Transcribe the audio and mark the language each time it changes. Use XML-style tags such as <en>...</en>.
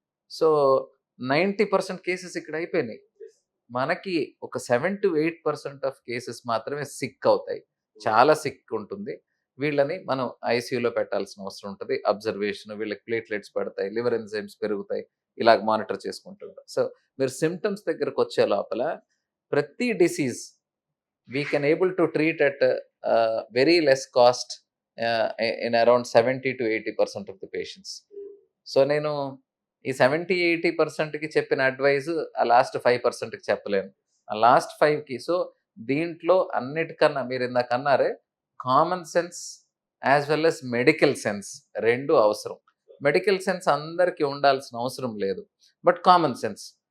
<te>So, 90% cases ఇక్కడ అయిపోయినాయి. మనకి ఒక 7-8% ఆఫ్ కేసెస్ మాత్రమే సిక్ అవుతాయి. చాలా సిక్ ఉంటుంది. వీళ్ళని మనం ఐసీయూలో పెట్టాల్సిన అవసరం ఉంటది. అబ్జర్వేషన్, వీళ్ళకి ప్లేట్లెట్స్ పడతాయి, లివర్ ఎంజైమ్స్ పెరుగుతాయి. ఇలాగ మానిటర్ చేసుకుంటుంటాం. సో, మీరు సిమ్టమ్స్ దగ్గరకొచ్చే లోపల ప్రతి disease</te> <en>we can able to treat at very less cost in around 70-80% of the patients.</en> <te>So, నేను ఈ 70-80%కి చెప్పిన అడ్వైస్ ఆ లాస్ట్ 5%కి చెప్పలేను. లాస్ట్ 5కి. సో, దీంట్లో అన్నిటికన్నా మీరు ఇందాక అన్నారే</te> <en>common sense as well as medical sense</en> <te>2 అవసరం. మెడికల్ సెన్స్ అందరికీ ఉండాల్సిన అవసరం లేదు. But common sense.</te>